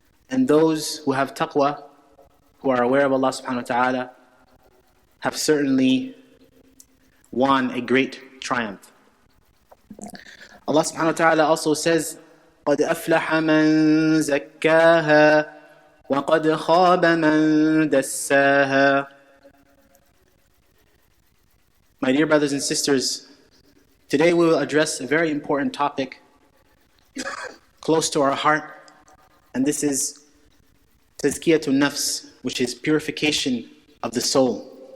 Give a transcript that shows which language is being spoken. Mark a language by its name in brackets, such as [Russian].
[English] And those who have taqwa, who are aware of Allah subhanahu wa ta'ala, have certainly won a great triumph. Allah subhanahu wa ta'ala also says, [Arabic] قَدْ أَفْلَحَ مَنْ زَكَّاهَا وَقَدْ خَابَ مَنْ دَسَّاهَا. [English] My dear brothers and sisters, today we will address a very important topic close to our heart, and this is tazkiyatun nafs, which is purification of the soul.